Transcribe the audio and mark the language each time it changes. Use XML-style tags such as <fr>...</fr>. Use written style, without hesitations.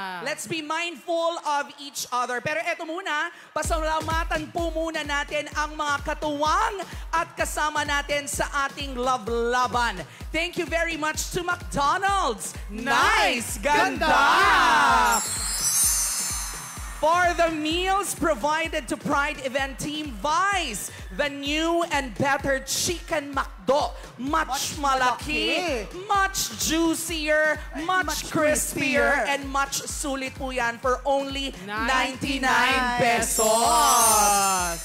<en>Let's be mindful of each other.</en> <tl>Pero eto muna, pasalamatan po muna natin ang mga katuwang at kasama natin sa ating Love Laban.</tl> <en>Thank you very much to McDonald's. Nice! Ganda! For the meals provided to Pride Event Team Vice, the new and better Chicken McDo. Much malaki, much juicier, much crispier, and much</en> <tl>sulit po yan</tl> <en>for only 99 pesos.</en>